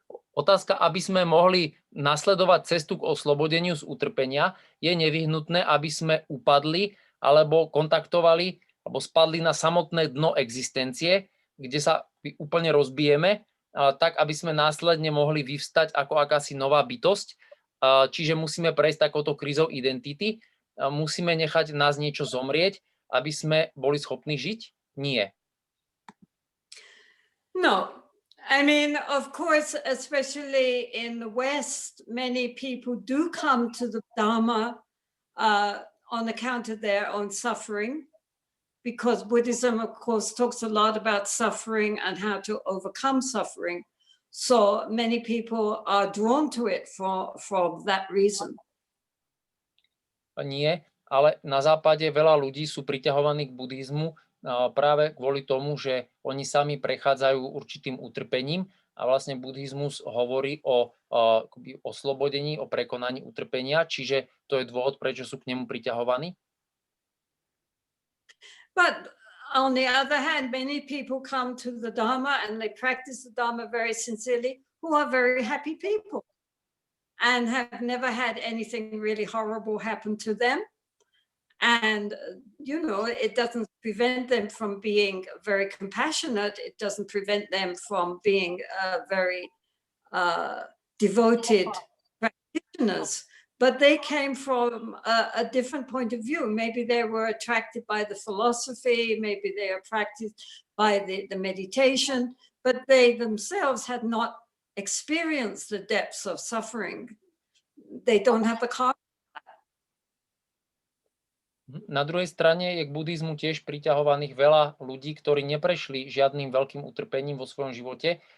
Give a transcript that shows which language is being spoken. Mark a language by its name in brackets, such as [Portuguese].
[Slovak] Otázka, aby sme mohli nasledovať cestu k oslobodeniu z utrpenia, je nevyhnutné, aby sme upadli alebo kontaktovali alebo spadli na samotné dno existencie, kde sa úplne rozbijeme, tak aby sme následne mohli vyvstať ako akási nová bytosť. Čiže musíme prejsť takouto krízou identity, musíme nechať nás niečo zomrieť, aby sme boli schopní žiť? Nie. [English] No. I mean, of course, especially in the West, many people do come to the Dharma on account of their own suffering, because Buddhism, of course, talks a lot about suffering and how to overcome suffering. So many people are drawn to it for that reason. [Slovak] Nie, ale na západe veľa ľudí sú priťahovaní k buddhizmu práve kvôli tomu, že oni sami prechádzajú určitým utrpením a vlastne buddhizmus hovorí o oslobodení, o prekonaní utrpenia, čiže to je dôvod, prečo sú k nemu priťahovaní. [English] But on the other hand, many people come to the Dharma and they practice the Dharma very sincerely, who are very happy people and have never had anything really horrible happen to them. And, you know, it doesn't prevent them from being very compassionate. It doesn't prevent them from being very devoted practitioners. But they came from a different point of view. Maybe they were attracted by the philosophy, maybe they are attracted by the meditation, but they themselves had not experienced the depths of suffering. They don't have the karma. [Slovak] Na druhej strane je k buddhizmu tiež priťahovaných veľa ľudí, ktorí neprešli žiadnym veľkým utrpením vo svojom živote.